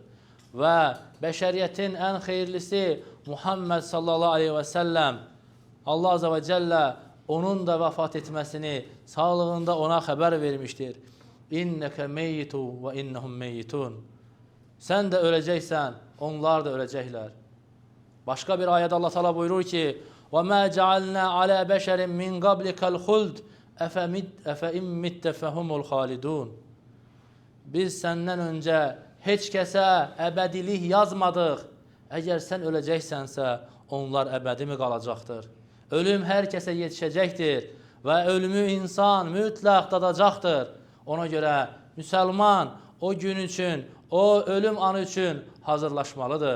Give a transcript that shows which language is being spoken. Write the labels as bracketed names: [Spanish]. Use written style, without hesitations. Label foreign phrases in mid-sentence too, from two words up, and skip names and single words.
[Azerbaijani] Və bəşəriyyətin ən xeyirlisi Muhammed [Arabic] صلى الله عليه وسلم [Azerbaijani] Allah [Arabic] عز وجل [Azerbaijani] onun da vəfat etməsini sağlığında ona xəbər vermişdir. [Arabic] إنك ميت وإنهم ميتون. [Azerbaijani] Sən də öləcəksən, onlar da öləcəklər. Başqa bir ayədə Allah Teala buyurur ki: [Arabic] وَمَا جَعَلْنَا عَلَى بَشَرٍ مِنْ قَبْلِكَ الْخُلْدِ أَفَإِمْ مِتَّ فَهُمُ الْخَالِدُونَ [Azerbaijani] Biz səndən öncə heç kəsə əbədilik yazmadıq. Əgər sən öləcəksənsə, onlar əbədi mi qalacaqdır? Ölüm hər kəsə yetişəcəkdir və ölümü insan mütləq dadacaqdır. Ona görə müsəlman o gün üçün, o ölüm anı üçün hazırlaşmalıdır.